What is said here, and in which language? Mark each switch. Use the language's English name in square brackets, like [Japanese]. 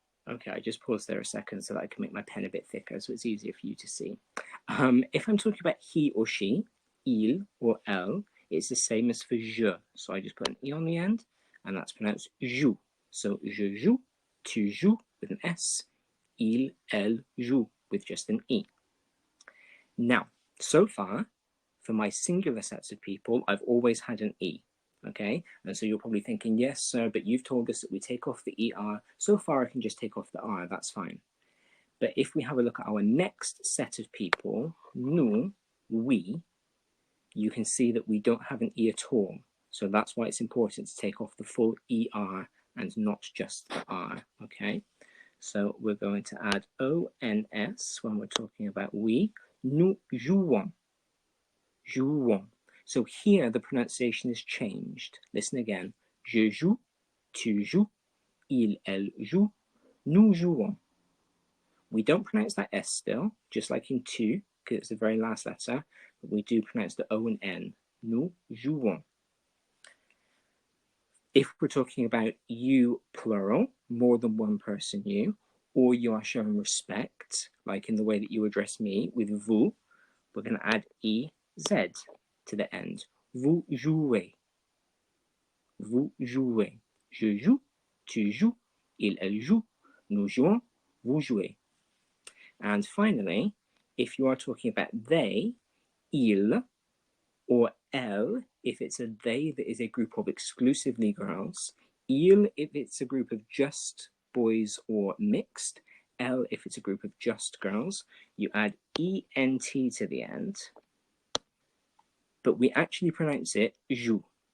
[English] Okay, I just paused there a second so that I can make my pen a bit thicker so it's easier for you to see. If I'm talking about he or she, il or elle, it's the same as for je. So I just put an E on the end, and that's pronounced joue. So [French] je joue, tu joues [English] with an S, [French] il, elle joue [English] with just an E. Now, so far, for my singular sets of people, I've always had an E. Okay, and so you're probably thinking, yes, sir, but you've told us that we take off the ER. So far, I can just take off the R, that's fine. But if we have a look at our next set of people, nous, we, you can see that we don't have an E at all. So that's why it's important to take off the full ER and not just the R, okay? So we're going to add ONS when we're talking about we. [French] Nous jouons. Jouons. [English] So here the pronunciation is changed. Listen again. [French] Je joue, tu joues, il, elle joue, nous jouons. [English] We don't pronounce that S still, just like in tu, because it's the very last letter, but we do pronounce the O and N. [French] Nous jouons. [English] If we're talking about you plural, more than one person you, or you are showing respect, like in the way that you address me with vous, we're going to add EZ to the end. [French] Vous jouez. Vous jouez. Je joue, tu joues, il, elle joue, nous jouons, vous jouez. [English] And finally, if you are talking about they, il, or elle, if it's a they that is a group of exclusively girls, il if it's a group of just boys or mixed, elle if it's a group of just girls, you add ENT to the end, but we actually pronounce it joue.